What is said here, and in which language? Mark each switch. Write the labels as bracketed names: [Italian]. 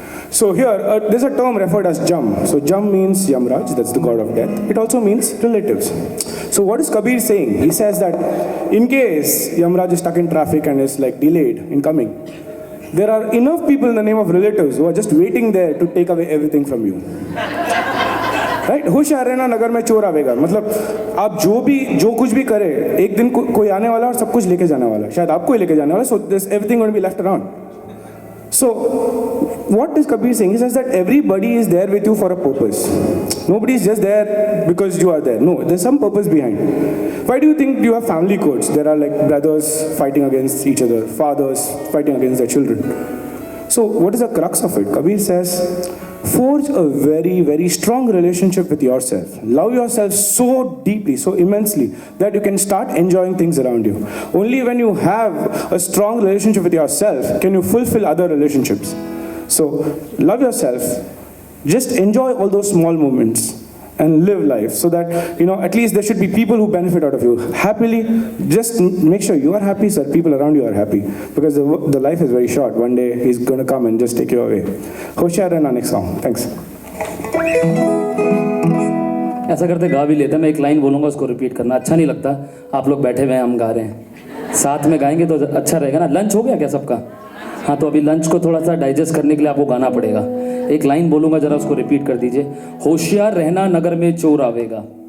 [English] So here, there's a term referred as Jam. So Jam means Yamraj, that's the god of death. It also means relatives. So what is Kabir saying? He says that in case Yamraj is stuck in traffic and is like delayed in coming, there are enough people in the name of relatives who are just waiting there to take away everything from you. [Hindi] Right होशियार रहना नगर में चोर आवेगा, मतलब आप जो कुछ भी करे, एक दिन कोई आने वाला और सब कुछ लेके जाने वाला, शायद आपको ही लेके जाने वाला. [English] So this everything going to be left around. So what is Kabir saying? He says that everybody is there with you for a purpose. Nobody is just there because you are there. No, there's some purpose behind. Why do you think you have family courts? There are like brothers fighting against each other, fathers fighting against their children. So what is the crux of it? Kabir says, forge a very, very strong relationship with yourself. Love yourself so deeply, so immensely, that you can start enjoying things around you. Only when you have a strong relationship with yourself can you fulfill other relationships. So love yourself. Just enjoy all those small moments and live life so that, at least there should be people who benefit out of you. Happily, just make sure you are happy so that people around you are happy. Because the life is very short. One day he's going to come and just take you away. Hoshyar Rehna next song. Thanks. [Hindi] ऐसा करते गा भी लेते हैं. मैं एक line बोलूँगा, उसको रिपीट करना. अच्छा नहीं लगता, आप लोग बैठे हुए हैं, हम गा रहे हैं, साथ में गाएंगे तो अच्छा रहेगा ना. लंच हो गया क्या सबका? हाँ, तो अभी लंच को थोड़ा सा डाइजेस्ट करने के लिए आपको गाना पड़ेगा. एक लाइन बोलूँगा, जरा उसको रिपीट कर दीजिए. होशियार रहना नगर में चोर आवेगा.